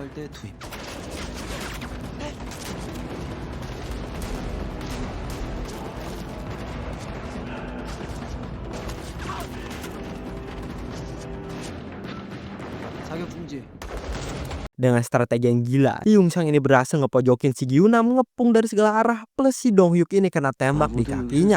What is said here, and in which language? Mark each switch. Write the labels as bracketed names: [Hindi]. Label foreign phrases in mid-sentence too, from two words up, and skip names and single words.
[Korean] 투입. 사격 중지. [Indonesian] Dengan strategi yang gila, Hyung Sang ini berhasil ngepojokin si Gyunam ngepung dari segala arah, plus si Dong Hyuk ini kena tembak di [Korean] 아무도 여기서 [Indonesian] kakinya.